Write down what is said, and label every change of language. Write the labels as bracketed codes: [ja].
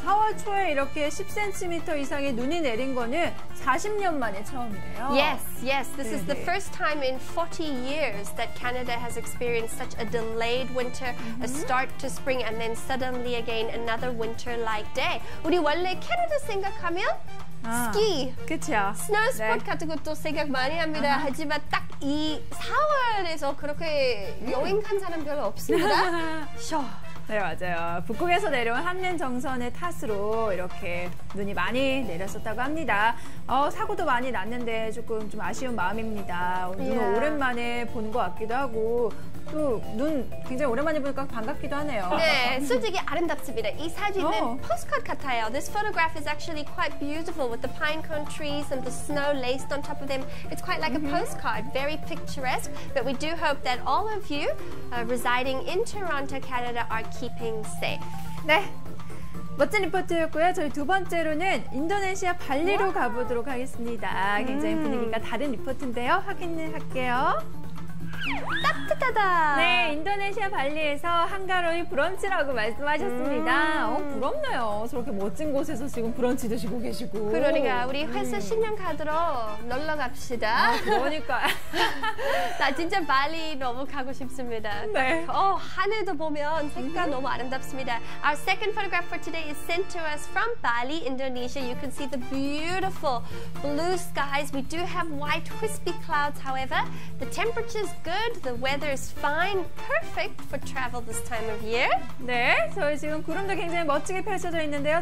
[ko] 4월 초에 이렇게 10cm 이상의 눈이 내린 거는 40년 만에 처음이래요. [en] Yes. This is the first time in 40 years that Canada has experienced such a delayed winter, a start to spring, and then suddenly again another winter-like day. [ko] 우리 원래 캐나다 생각하면 스키, 그쵸. 스노우 스포츠 같은 것도 생각 많이 합니다. 하지만 딱 이 4월에서 그렇게 여행 간 사람 별로 없습니다. 네, 맞아요. 북극에서 내려온 한면 정선의 탓으로 이렇게 눈이 많이 내렸었다고 합니다. 사고도 많이 났는데 조금 좀 아쉬운 마음입니다. 눈을 오랜만에 본 것 같기도 하고 또 눈 굉장히 오랜만에 보니까 반갑기도 하네요. 네, 솔직히 아름답습니다. 이 사진은 postcard 같아요. [en] This photograph is actually quite beautiful with the pine cone trees and the snow laced on top of them. It's quite like a postcard, very picturesque. But we do hope that all of you residing in Toronto, Canada are keeping safe. [ko] 네. 멋진 리포트였고요. 저희 두 번째로는 인도네시아 발리로 가보도록 하겠습니다. 굉장히 분위기가 다른 리포트인데요. 확인을 할게요. 따뜻하다. 네, 인도네시아 발리에서 한가로이 브런치라고 말씀하셨습니다. 부럽네요. 저렇게 멋진 곳에서 지금 브런치 드시고 계시고. 그러니까 우리 회사 신년 카드로 놀러 갑시다. 그러니까. 나 진짜 발리 너무 가고 싶습니다. 네. 하늘도 보면 색깔 너무 아름답습니다. [en] Our second photograph for today is sent to us from Bali, Indonesia. You can see the beautiful blue skies. We do have white wispy clouds, however. The temperature is good. The weather is fine. Perfect for travel this time of year. [ko] 네, 저희 지금 구름도 굉장히 멋지게 펼쳐져 있는데요.